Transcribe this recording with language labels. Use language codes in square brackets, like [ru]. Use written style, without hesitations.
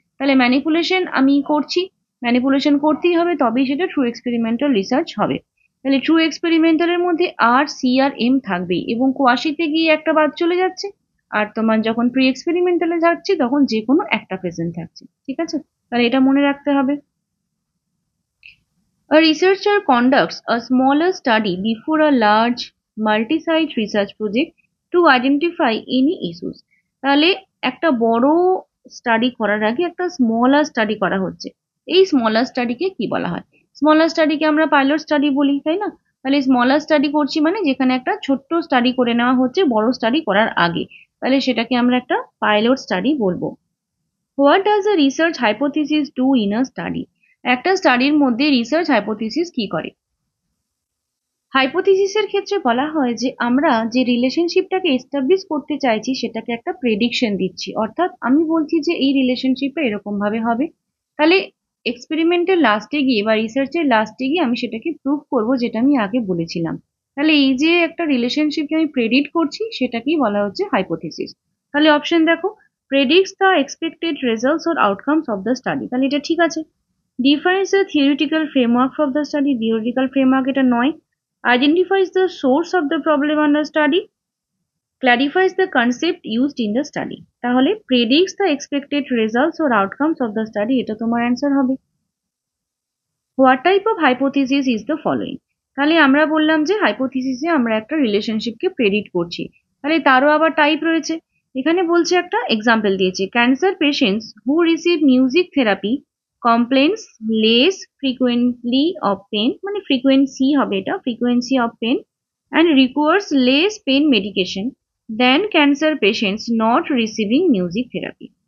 [bn] তাহলে ম্যানিপুলেশন আমি করছি, ম্যানিপুলেশন করতেই হবে, তবেই সেটা ট্রু এক্সপেরিমেন্টাল রিসার্চ হবে। তাহলে ট্রু এক্সপেরিমেন্টালের মধ্যে আর, সি আর এম থাকবেই, এবং কোয়াশিতে গিয়ে একটা বাদ চলে যাচ্ছে, আর তোমার যখন প্রি এক্সপেরিমেন্টালে যাচ্ছি তখন যে কোনো একটা প্রেজেন্ট থাকছে। ঠিক আছে, তাহলে এটা মনে রাখতে হবে। [en] A researcher conducts a smaller study before a large multi-site research project to identify any issues. [bn] তাহলে একটা বড় স্টাডি করার আগে একটা স্মলার স্টাডি করা হচ্ছে। এই স্মলার স্টাডিকে কি বলা হয়? স্মলার স্টাডিকে আমরা পাইলট স্টাডি বলি, তাই না? তাহলে স্মলার স্টাডি করছি মানে যেখানে একটা ছোট্ট স্টাডি করে নেওয়া হচ্ছে বড় স্টাডি করার আগে, তাহলে সেটাকে আমরা একটা পাইলট স্টাডি বলবো। [en] What does a research hypothesis do in a study? [bn] একটা স্টাডির মধ্যে রিসার্চ হাইপোথিসিস কি করে? হাইপোথিসিসের ক্ষেত্রে বলা হয় যে আমরা যে রিলেশনশিপটাকে এস্টাবলিশ করতে চাইছি সেটাকে একটা প্রেডিকশন দিচ্ছি, অর্থাৎ আমি বলছি যে এই রিলেশনশিপটা এরকম ভাবে হবে। তাহলে এক্সপেরিমেন্টের লাস্টে গিয়ে বা রিসার্চের লাস্টে গিয়ে আমি সেটাকে প্রুভ করবো, যেটা আমি আগে বলেছিলাম। তাহলে এই যে একটা রিলেশনশিপকে আমি প্রেডিক্ট করছি সেটাকেই বলা হচ্ছে হাইপোথিসিস। তাহলে অপশন দেখো, [en] predicts the expected results or outcomes of the study, [bn] তাহলে এটা ঠিক আছে। [en] defines the theoretical framework of the study, [bn] theoretical framework এটা নয়। [en] Identifies the source of the problem under study, clarifies the concept used in the study. তাহলে predicts the expected results or outcomes of the study, [bn] এটা তোমার answer হবে। [en] What type of hypothesis is the following? [bn] তাহলে আমরা বললাম যে হাইপোথিসিসে আমরা একটা রিলেশনশিপকে প্রেডিক্ট করছি, তাহলে তারও আবার টাইপ রয়েছে। এখানে বলছে একটা এক্সাম্পল দিয়েছে, [en] cancer patients who receive music therapy complains less frequently of pain, [bn] মানে ফ্রিকোয়েন্সি হবে এটা, [en] Frequency of pain and requires less pain medication than cancer patients not receiving music therapy.